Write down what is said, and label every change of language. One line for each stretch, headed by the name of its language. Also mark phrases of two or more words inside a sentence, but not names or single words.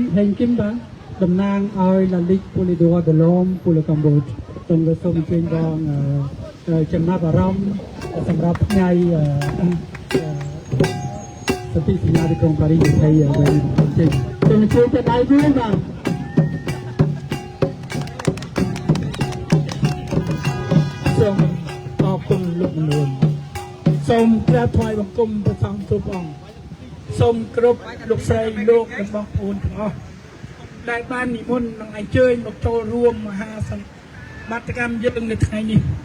Khmer: បាទតំណាងឲ្យ La Ligue pour les droits de l'homme pour le Cambodge សូមអញ្ជើញបងចំណាប់អារម្មណ៍សម្រាប់ថ្ងៃ សន្ធិសញ្ញាទីក្រុងប៉ារីស2020អញ្ជើញទៅដៃគូបាទ សូមអរគុណលោកនួនសូមក្រាបថ្វាយបង្គំព្រះសង្ឃគ្រប់អង្គសូមគ្រប់លោកស្រីលោកនិងបងប្អូនទាំងអស់ដែលបាននិមន្តនិងអញ្ជើញមកចូលរួមមហាសន្និបាតកម្មយើងនៅថ្ងៃនេះ